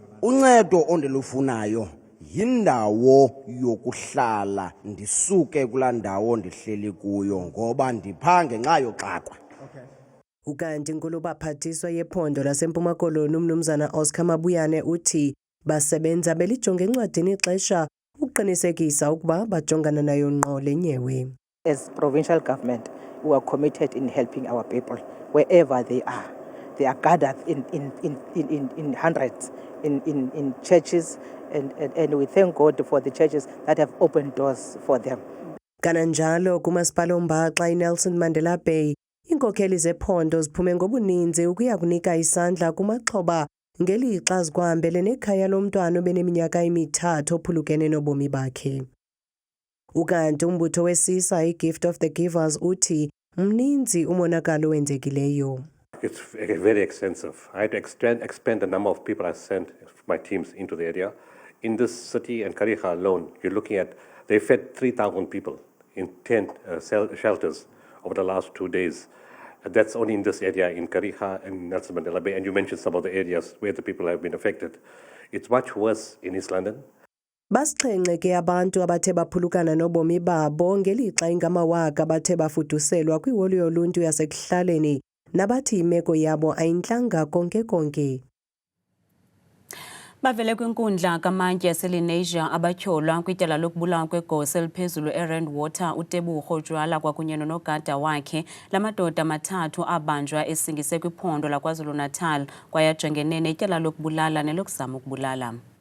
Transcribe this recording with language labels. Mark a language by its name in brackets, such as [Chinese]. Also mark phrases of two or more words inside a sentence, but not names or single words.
[Xhosa] Uncedo ondilufunayo yindawo yokuhlala ndisuke kulaa ndawo ndihleli kuyo ngoba ndipha ngenxa yoxakwa. Ukanti inkulubaphathiswa yephondo laseMpuma Koloni umnumzana Oscar Mabuyane uthi basebenza belijonge encwadini ixesha ukuqinisekisa ukuba bajongana nayo ngqo le nyewe. [English] As provincial government, we are committed in helping our people wherever they are. They are gathered in hundreds in churches, and we thank God for the churches that have opened doors for them. [Xhosa] Kananjalo kumasipala oMbaxa iNelson Mandela Bay, iinkokheli zephondo ziphume ngobuninzi ukuya kunika isandla kumaxhoba ngelixa zikwahambele nekhaya lomntwana obeneminyaka emithathu ophulukene nobomi bakhe. Ukanti umbutho wesisa iGift of the Givers uthi mninzi umonakalo owenzekileyo. [English] It's very extensive. I had to expand the number of people I sent my teams into the area. In this city and Kariga alone, you're looking at, they fed 3,000 people in tent shelters over the last 2 days. That's only in this area, in Kariga and Nelson Mandela Bay. And you mentioned some of the areas where the people have been affected. It's much worse in East London. [Xhosa] Basixhenxe ke abantu abathe baphulukana nobomi babo ngelixa ingamawaka abathe bafuduselwa kwiholo yoluntu yasekuhlaleni nabathi imeko yabo ayintlanga konke. Bavele kwinkundla kamantye yaseLenasia abatyholwa kwityala lokubulawa kwegosa eliphezulu eRand Water uTebogo Jwala kwakunye nonogada wakhe lamadoda amathathu abanjwa esingise kwiphondo laKwaZulu-Natal kwaye ajongene netyala lokubulala nelokuzama ukubulala.